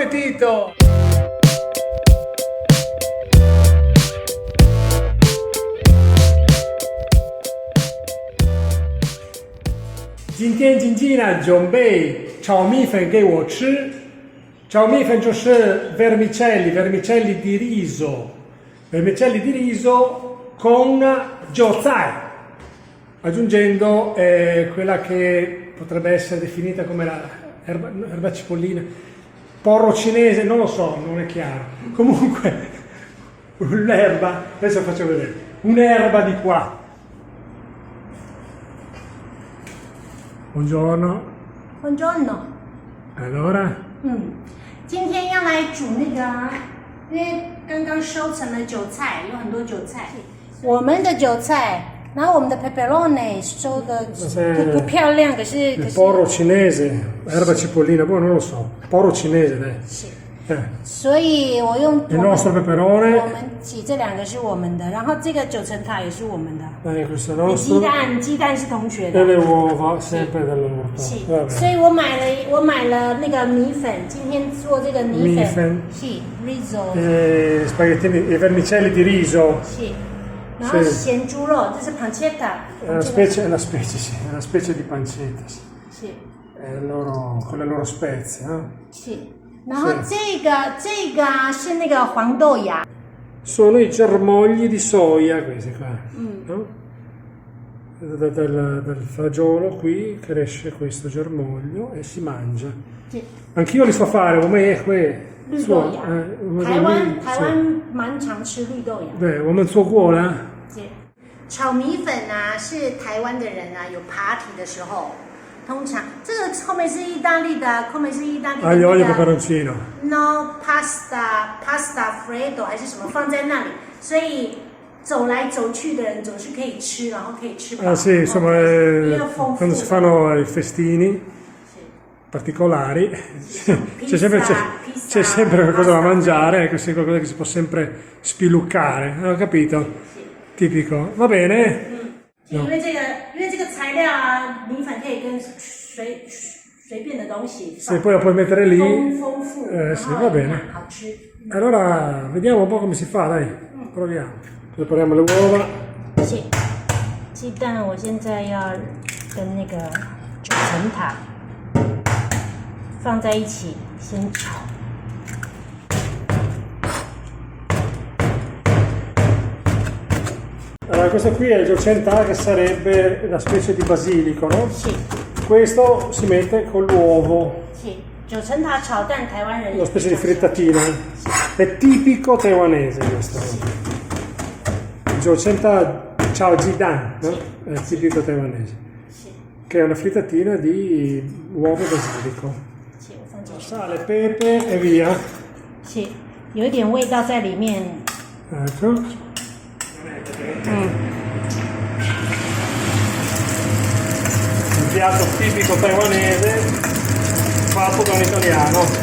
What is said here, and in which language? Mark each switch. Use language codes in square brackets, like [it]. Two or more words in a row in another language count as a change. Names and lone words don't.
[it] subito! [zh] 今天经济呢准备炒米粉给我吃，炒米粉就是 [it] vermicelli di riso con giozai, aggiungendo quella che potrebbe essere definita come la erba cipollina, porro cinese, non lo so, non è chiaro. Comunque un'erba, adesso faccio vedere, un'erba di qua. Buongiorno. Buongiorno. Allora? [zh] 今天要来煮那个，因为刚刚收成了韭菜，有很多韭菜。我们的韭菜，然后我们的 pepperoni 收的不漂亮，可是 [it] porro cinese, erba cipollina, boh, non lo so. Porro cinese, dai. [zh] 是。所以我用 [it] il nostro peperone， [zh] 我们洗这两个是我们的，然后这个九层塔也是我们的。 [it] questo è nostro。 [zh] 鸡蛋是同学的。 [it] e le uova sempre dell'orto。 [zh] 所以我买了那个米粉，今天做这个米粉。是 riso。 [it] spaghettini e vermicelli di riso。 [zh] 是。然后咸猪肉，这是 pancetta。 [it] è una specie di pancetta。 [zh] 是。 [it] con le loro spezie， [zh] 是。然后这个啊是那个黄豆芽。 [it] Sono i germogli di soia questi qua, no? Dal fagiolo qui cresce questo germoglio e si mangia. Sì. Anch'io li so fare, come qui. [zh] 绿豆芽，台湾蛮常吃绿豆芽。对，我们做过了。炒米粉啊，是台湾的人啊，有 party 的时候。通常这个后面是意大利的，后面是意大利的。 [it] Aglio olio peperoncino。 No pasta freddo [zh] 还是什么放在那里，所以走来走去的人总是可以吃，然后可以吃饱。 [it] sì, insomma, quando si fanno i festini particolari c'è sempre qualcosa da mangiare, qualcosa che si può sempre spiluccare, ho capito? Tipico. Va bene? [zh] 因为这个材料啊，米粉可以跟随便的东西。 [it] Se poi la puoi mettere lì. [zh] 丰富。 [it] sì, va bene. [zh] 好吃。 [it] Allora, vediamo un po' come si fa, dai. Proviamo. Prepariamo le uova. [zh] 鸡蛋我现在要跟那个九层塔放在一起，先炒。 [it] Allora, questo qui è il giocentà che sarebbe una specie di basilico, no? Sì. Questo si mette con l'uovo. Sì. [zh] 九层塔炒蛋，台湾人 [it] Una specie di frittatina. È tipico taiwanese questo. Il giocentà Chao Jidan, no? È tipico taiwanese. Che è una frittatina di uovo e basilico. Sale, pepe e via. Sì. [zh] 有一点味道在里面。 [it] Ecco. Un piatto tipico taiwanese fatto da un italiano.